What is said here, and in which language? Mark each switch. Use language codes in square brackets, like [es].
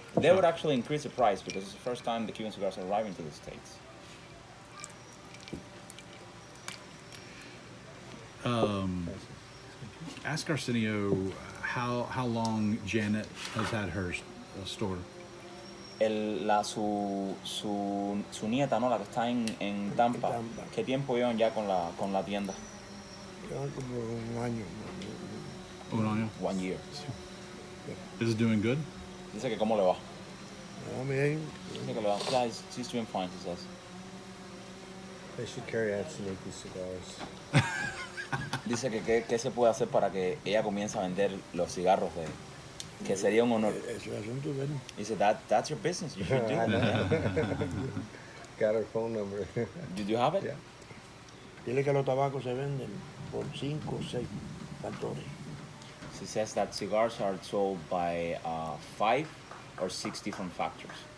[en] They would actually increase the price because it's the first time the Cuban cigars are arriving to the States. Ask Arsenio how long Janet has had her store. [es] Su nieta, ¿no? La que está en Tampa. ¿Qué tiempo llevan ya con la tienda? Llevan como un año. [en] 1 year. Is it doing good? [es] Dice que cómo le va. Bien. Dice que le va. [en] Yeah, she's doing fine, he says. They should carry out sneaky cigars. [es] Dice que qué se puede hacer para que ella comience a vender los cigarros de que sería un honor. Eso es asunto de él. Dice [en] that's your business. You should do it. Got her phone number. Did you have it? Yeah. [es] Dile que los tabacos se venden por 5 o 6 factores. [en] She says that cigars are sold by 5 or 6 different factors.